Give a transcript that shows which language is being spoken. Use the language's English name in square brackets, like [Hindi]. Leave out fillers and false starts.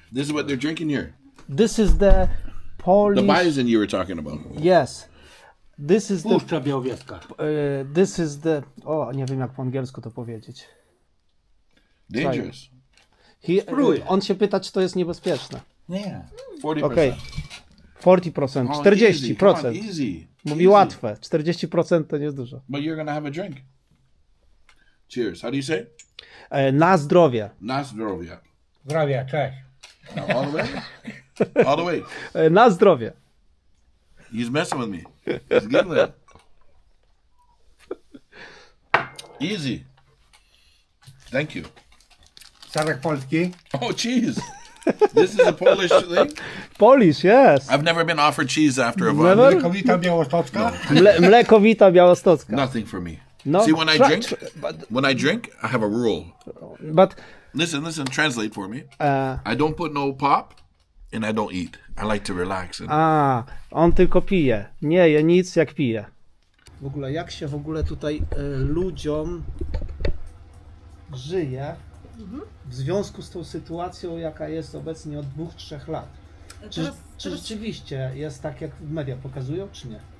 [English] This is what they're drinking here. This is the Polish... The bison you were talking about. Yes. This is the... [Polish] Puszcza Białowieska. [English] This is the... [Polish] O, nie wiem jak po angielsku to powiedzieć. [English] Dangerous. [Polish] On się pyta, czy to jest niebezpieczne. Nie. 40%. Okej. 40%, [English] Oh, 40%. Easy. Come on, easy. [Polish] Mówi [English] Easy. [Polish] łatwe. 40% to nie jest dużo. [English] But you're gonna have a drink. Cheers. How do you say? [Polish] Na zdrowie. Na zdrowie. Zdrowia, cześć. [English] Now, all the way? All the way. [Polish] Na zdrowie. [English] He's messing with me. He's giving it. Easy. Thank you. [Polish] Serek polski. [English] Oh, cheese. This is a Polish thing? Polish, yes. I've never been offered cheese after a Never? vodka. [Polish] Kowita Białostocka. Mlekowita białostocka. [English] Nothing for me. No, See, when I try- drink, but- when I drink, I have a rule. But Listen, translate for me. I don't put no pop, and I don't eat. I like to relax. And [Polish] on tylko pije. Nie je nic jak pije. W ogóle jak się w ogóle tutaj ludziom żyje w związku z tą sytuacją, jaka jest obecnie od 2-3 lat? Czy rzeczywiście jest tak, jak media pokazują, czy nie?